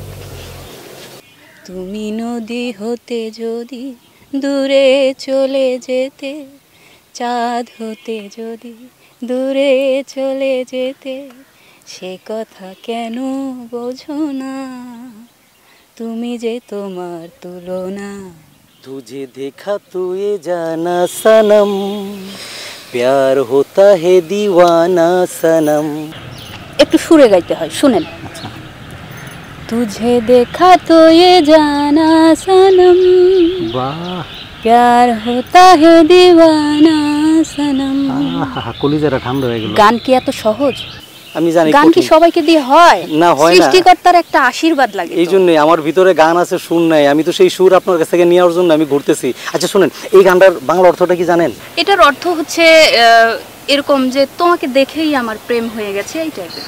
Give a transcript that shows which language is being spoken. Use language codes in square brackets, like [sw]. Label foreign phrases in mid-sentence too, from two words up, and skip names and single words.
[bn] তুমি নদী হতে যদি দূরে চলে যেতে, চাঁদ হতে যদি দূরে চলে যেতে, সে কথা কেন বোঝো না? তুমি যে তোমার তুলনা। [hi] तुझे देखा तो ये जाना सनम, प्यार होता है दीवाना सनम। [bn] একটু সুরে গাইতে হয়, শুনেন। [hi] तुझे देखा तो ये जाना सनम, वाह, प्यार होता है दीवाना सनम। [bn] কলিজাটা ঠান্ডা হয়ে গেল। গান কি এত সহজ? আমি জানি গান কি সবাইকে দিয়ে হয়? না, হয় না। সৃষ্টিকর্তার একটা আশীর্বাদ লাগে। এই জন্যই আমার ভিতরে গান আছে, সুর নাই। আমি তো সেই সুর আপনার কাছ থেকে নেওয়ার জন্য আমি ঘুরতেছি। আচ্ছা শুনেন, এই গানটার বাংলা অর্থটা কি জানেন? এটার অর্থ হচ্ছে এরকম যে তোমাকে দেখেই আমার প্রেম হয়ে গেছে, এই টাইপের।